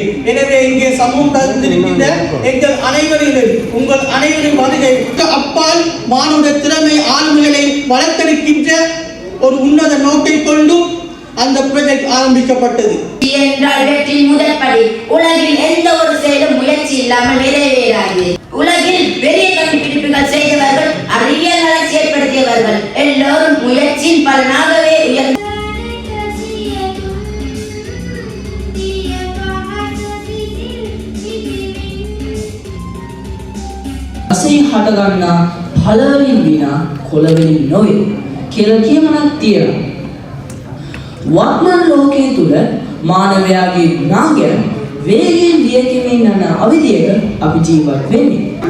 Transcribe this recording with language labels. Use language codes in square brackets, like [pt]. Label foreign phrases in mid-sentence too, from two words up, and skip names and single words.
[ta] எனவே இங்கே சமூகம் தந்திருக்கின்ற எங்கள் அனைவரிலும் உங்கள் அனைவரின் வருகை அப்பால் மானுட திறமை ஆளுமைகளை வளர்த்தெடுக்கின்ற ஒரு உன்னத நோக்கை கொண்டு அந்த ப்ராஜெக்ட் ஆரம்பிக்கப்பட்டது. என்றால் வெற்றியின் முதல் படி. உலகில் எந்த ஒரு செயலும் முயற்சி இல்லாமல் நிறைவேறாது. உலகில் பெரிய கண்டுபிடிப்புகள் செய்தவர்கள், அறிவியல் வளர்ச்சி ஏற்படுத்தியவர்கள் எல்லோரும் முயற்சியின் பலனாகவே உயர்ந்த [si] හටගන්නා පළවලින් විනා කොළවලින් නොවේ කියලා කියමනක් තියෙනවා. වර්තමාන ලෝකයේ තුල මානවයාගේ ගුණාංගය වේගයෙන් වියකිමින් යන අවධියක අපි ජීවත් වෙන්නේ.